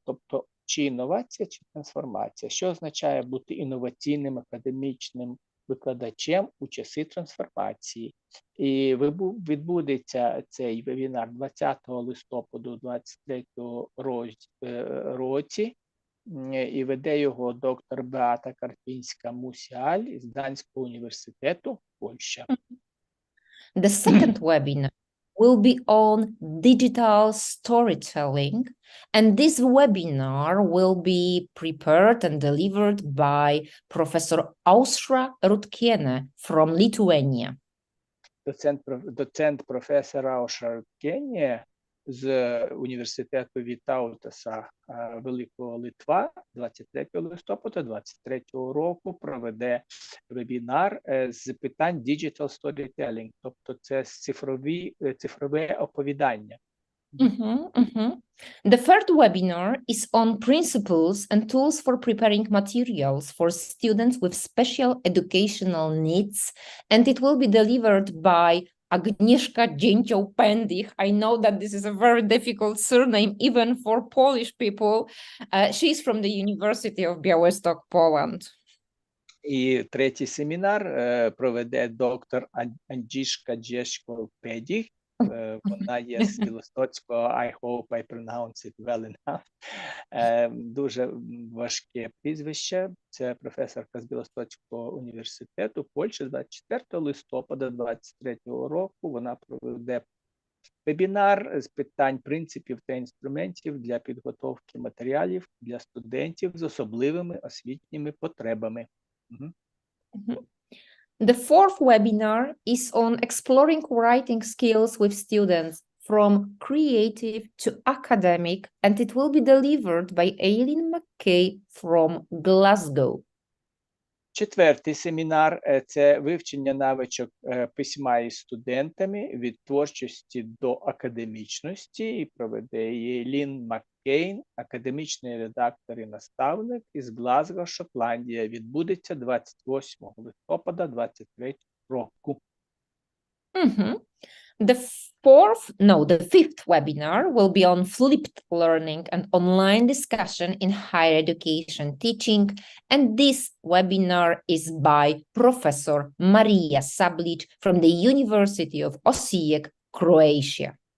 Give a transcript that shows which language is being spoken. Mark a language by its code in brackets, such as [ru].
[uk] Тобто, чи інновація, чи трансформація. Що означає бути інноваційним академічним викладачем у часи трансформації. І відбудеться цей вебінар 20 листопаду 2023 році. І веде його доктор Беата Карпінська-Мусіаль із Гданського університету, Польща. [en] The second webinar will be on digital storytelling, and this webinar will be prepared and delivered by Professor Ausra Rutkiene from Lithuania. [uk] Доцент професора Ausra Rutkiene з університету Вітаутаса Великого Литва 23 листопада 2023 року проведе вебінар з питань digital storytelling, тобто це цифрове оповідання. [en] The third webinar is on principles and tools for preparing materials for students with special educational needs, and it will be delivered by Agnieszka Dzięcioł-Pendich. I know that this is a very difficult surname even for Polish people. She's from the University of Białystok, Poland. [uk] І третій семінар проведе доктор Agnieszka Dzięcioł-Pendich. Вона є з Білостоцького, [en] I hope I pronounce it well enough. [uk] Дуже важке прізвище. Це професорка з Білостоцького університету Польщі. 24 листопада 2023 року вона проведе вебінар з питань принципів та інструментів для підготовки матеріалів для студентів з особливими освітніми потребами. [en] The fourth webinar is on exploring writing skills with students from creative to academic, and it will be delivered by Aileen McKay from Glasgow. [uk] Четвертий семінар – це вивчення навичок письма із студентами від творчості до академічності, і проведе її Лін Маккейн, академічний редактор і наставник із Глазго, Шотландія. Відбудеться 28 листопада 2023 року. [en] The fifth webinar will be on flipped learning and online discussion in higher education teaching, and this webinar is by Professor Marija Sablic from the University of Osijek, Croatia.